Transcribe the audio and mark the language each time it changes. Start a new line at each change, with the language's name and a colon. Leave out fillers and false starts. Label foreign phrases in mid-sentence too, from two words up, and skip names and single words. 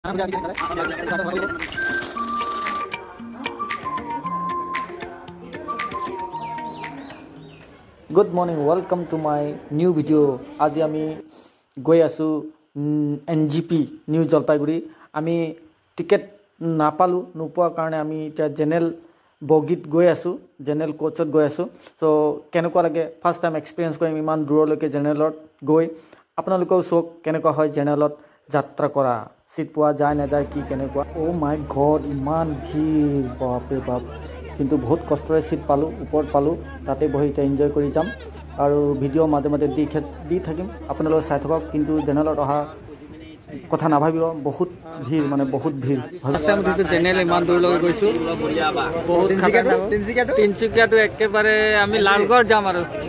English: Good morning, welcome to my new video.
Assamese: Aji ami goi asu NGP New Jalpaiguri. আমি টিকেট নাপালো নোপোৱা কাৰণে আমি তো জেনেৰেল বগীত গৈ আছোঁ, জেনেৰেল কোচত গৈ আছোঁ. So কেনেকুৱা লাগে
English: first time experience
Assamese: কওঁ ইমান দূৰলৈকে জেনেৰেলত গৈ. আপোনালোকো চাওক কেনেকুৱা হয় জেনেৰেলত যাত্ৰা কৰা. Seat পোৱা যায় না যায় কি কেনেকুৱা.
English: Oh my god,
Assamese: ইমান ভিৰ বাপ ৰে বাপ. কিন্তু বহুত কষ্টৰে সিট পালো উপৰ পালো তাতে বহি তে এনজয় কৰি যাম আৰু ভিডিও মাঝে মাঝে দি থাকিম আপোনালোক চাই থাকক কিন্তু জেনেৰেলত অহা কথা না ভাবিব বহুত ভিৰ মানে বহুত ভিৰ
English: first time
Assamese: দিছো জেনেৰেল ইমান দূৰ লৈ গৈছো বহুত তিনচুকীয়াটো একেবাৰে আমি লালগড় যাম আৰু